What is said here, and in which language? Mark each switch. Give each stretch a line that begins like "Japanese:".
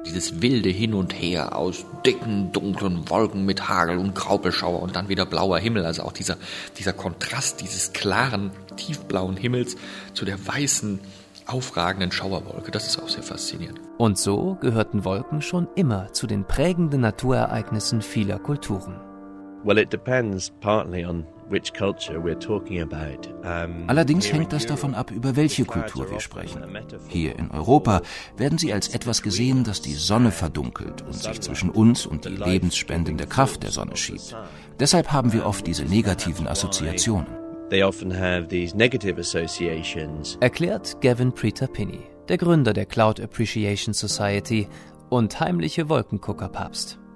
German: Dieses wilde Hin und Her aus dicken, dunklen Wolken mit Hagel und Graubeschauer und dann wieder blauer Himmel, also auch dieser Kontrast dieses klaren, tiefblauen Himmels zu der weißen, aufragenden Schauerwolke, das ist auch sehr faszinierend. Und so gehörten Wolken schon immer zu den prägenden Naturereignissen vieler Kulturen.
English: Well, it depends partly on which culture we're talking about.
German: Allerdings hängt das davon ab, über welche Kultur wir sprechen. Hier in Europa werden sie als etwas gesehen, das die Sonne verdunkelt und sich zwischen uns und die lebensspendende Kraft der Sonne schiebt. Deshalb haben wir oft diese negativen Assoziationen.
English: They often have these negative associations.
German: Erklärt Gavin Prieter-Pinney, der Gründer der Cloud Appreciation Society und heimliche Wolkengucker-Papst.